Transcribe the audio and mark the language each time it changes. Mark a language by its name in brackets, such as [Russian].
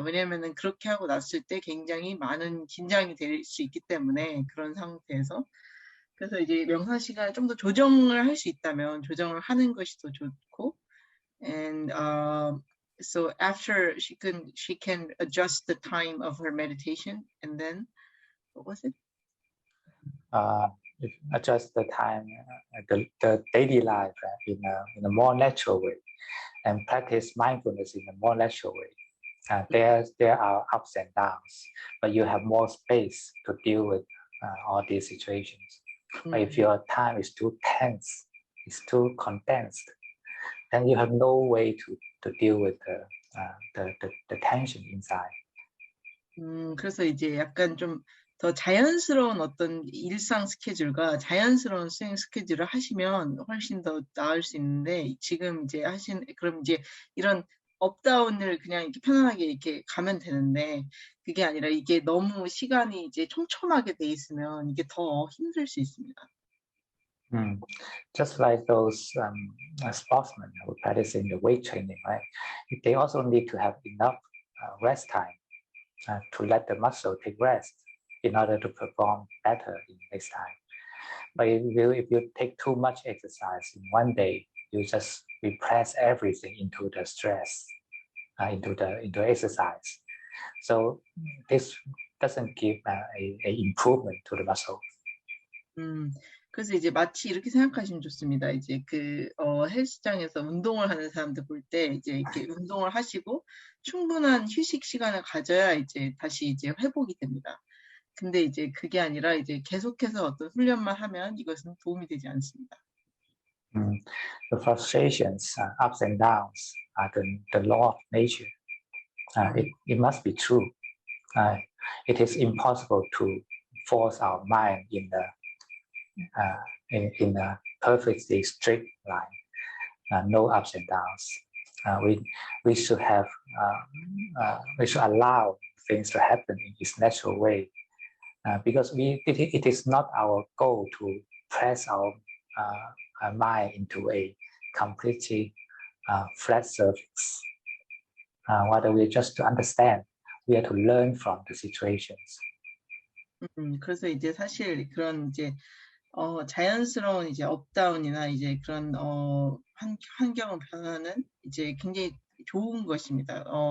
[Korean] 왜냐하면은 그렇게 하고 났을 때 굉장히 많은 긴장이 될 수 있기 때문에 그런 상태에서 그래서 이제 명상 시간을 좀 더 조정을 할 수 있다면 조정을 하는 것이 더 좋고 [English] and so after she can adjust the time of her meditation and then what was it? Adjust the time, the daily life in a more natural way, and practice mindfulness in a more natural way. There are ups and downs, but you have more space to deal with all these situations. But if your time is too tense, it's too condensed, then you have no way to deal with the tension inside. [Korean] 그래서 이제 약간 좀 더 자연스러운 어떤 일상 스케줄과 자연스러운 수행 스케줄을 하시면 훨씬 더 나을 수 있는데 지금 이제 그럼 이제 이런 업다운을 그냥 이렇게 편안하게 이렇게 가면 되는데 그게 아니라 이게 너무 시간이 이제 촘촘하게 돼 있으면 이게 더 힘들 수 있습니다. [English] Just like those sportsmen who practice in the weight training, right? They also need to have enough rest time to let the muscle take rest in order to perform better in next time. But if you take too much exercise in one day, you just repress everything into the stress, into exercise. So this doesn't give a improvement to the muscle. [Korean] 그래서 이제 마치 이렇게 생각하시면 좋습니다. 이제 헬스장에서 운동을 하는 사람들 볼 때 이제 이렇게 운동을 하시고 충분한 휴식 시간을 가져야 이제 다시 이제 회복이 됩니다. 근데 이제 그게 아니라 이제 계속해서 어떤 훈련만 하면 이것은 도움이 되지 않습니다. [English] The frustrations, ups and downs are the law of nature. It must be true. It is impossible to force our mind in a perfectly straight line. No ups and downs. We should have we should allow things to happen in its natural way, because it is not our goal to press our mind into a completely flat surface. Rather, we just to understand, we have to learn from the situations. [Korean] 그래서 이제 사실 그런 이제 자연스러운 이제 업다운이나 이제 그런 환경 변화는 이제 굉장히 좋은 것입니다.